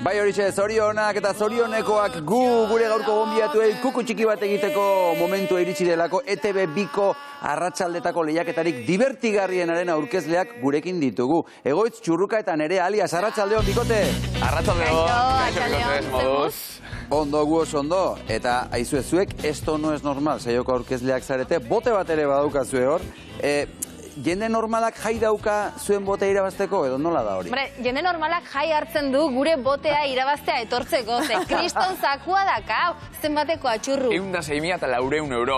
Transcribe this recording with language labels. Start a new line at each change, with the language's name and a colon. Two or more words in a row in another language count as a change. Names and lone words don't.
Basque: Bai hori zorionak eta zorionekoak gure gaurko gonbidatuei kuku txiki bat egiteko momentua iritsi delako ETV Biko arratsaldetako lehiaketarik divertigarrienaren aurkezleak gurekin ditugu. Egoitz Txurruka eta Nerea alias arratsaldeon bikote. Arratsaldeon, moduz. Ondo gu oso ondo, eta aizuezuek,
Spanish: esto no es normal,
Basque: saioko aurkezleak zarete, bote bat ere badaukazue hor. Jende normalak jai dauka zuen botea irabazteko, edo nola da hori? Jende normalak jai hartzen du gure botea irabaztea etortzeko, ze kriston zakua dakau, zenbateko atxurru. 106.400 euro.